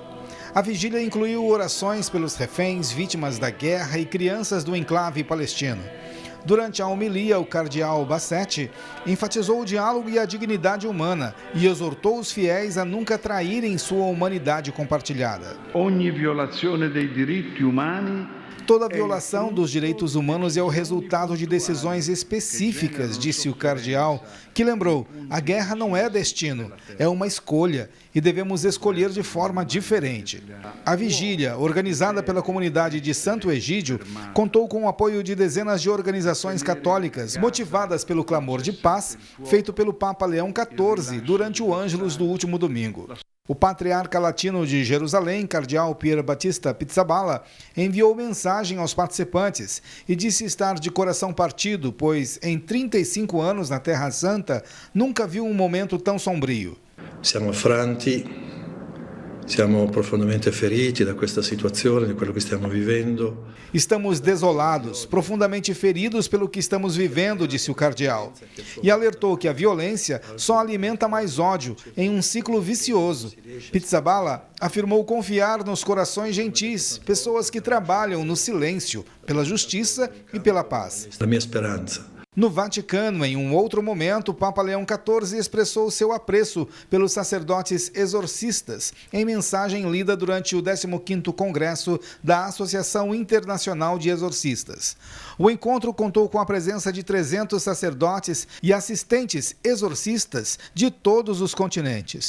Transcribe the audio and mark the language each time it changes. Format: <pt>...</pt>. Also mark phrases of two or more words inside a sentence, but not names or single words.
<pt>A vigília incluiu orações pelos reféns, vítimas da guerra e crianças do enclave palestino. Durante a homilia, o cardeal Bassetti enfatizou o diálogo e a dignidade humana e exortou os fiéis a nunca traírem sua humanidade compartilhada.</pt> <it>Ogni violazione dei diritti umani.</it> <pt>Toda violação dos direitos humanos é o resultado de decisões específicas, disse o cardeal, que lembrou: a guerra não é destino, é uma escolha e devemos escolher de forma diferente. A vigília, organizada pela comunidade de Santo Egídio, contou com o apoio de dezenas de organizações católicas, motivadas pelo clamor de paz feito pelo Papa Leão XIV durante o Ângelus do último domingo. O patriarca latino de Jerusalém, cardeal Pier Battista Pizzaballa, enviou mensagem aos participantes e disse estar de coração partido, pois em 35 anos na Terra Santa nunca viu um momento tão sombrio.</pt> <it>Siamo affranti, siamo profondamente feriti da questa situazione, di quello che stiamo vivendo.</it> <pt>Estamos desolados, profundamente feridos pelo que estamos vivendo, disse o cardeal. E alertou que a violência só alimenta mais ódio em um ciclo vicioso. Pizzaballa afirmou confiar nos corações gentis, pessoas que trabalham no silêncio, pela justiça e pela paz.</pt> <it>La mia speranza.</it> <pt>No Vaticano, em um outro momento, o Papa Leão XIV expressou seu apreço pelos sacerdotes exorcistas em mensagem lida durante o 15º Congresso da Associação Internacional de Exorcistas. O encontro contou com a presença de 300 sacerdotes e assistentes exorcistas de todos os continentes.</pt>